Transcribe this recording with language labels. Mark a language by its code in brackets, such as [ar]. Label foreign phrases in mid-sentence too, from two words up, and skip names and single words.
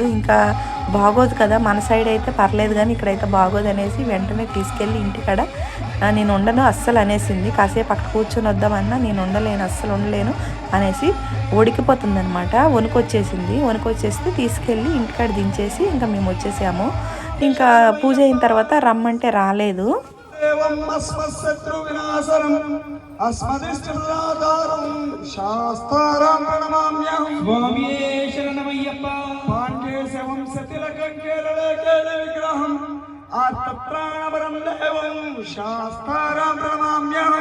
[te] ఇంకా బాగోదు కదా, మన సైడ్ అయితే పర్లేదు కానీ ఇక్కడైతే బాగోదు అనేసి వెంటనే తీసుకెళ్ళి ఇంటికాడ నేను ఉండను అస్సలు అనేసింది. కాసేపు అక్కడ కూర్చొని వద్దామన్నా నేను ఉండలేను, అస్సలు ఉండలేను అనేసి ఉడికిపోతుంది అనమాట. వణుకొచ్చేస్తే తీసుకెళ్ళి ఇంటికాడ దించేసి ఇంకా మేము వచ్చేసాము. ఇంకా పూజ అయిన తర్వాత రమ్మంటే రాలేదు. [sa] अस्मदिष्टप्रदातारं शास्तारां प्रणमाम्यहं स्वामी शरणमय्यप्प पाण्ड्येशवं सतिलकङ्केलकेलविग्रहम् आत्मप्राणपरं देवं शास्तारां प्रणमाम्यहं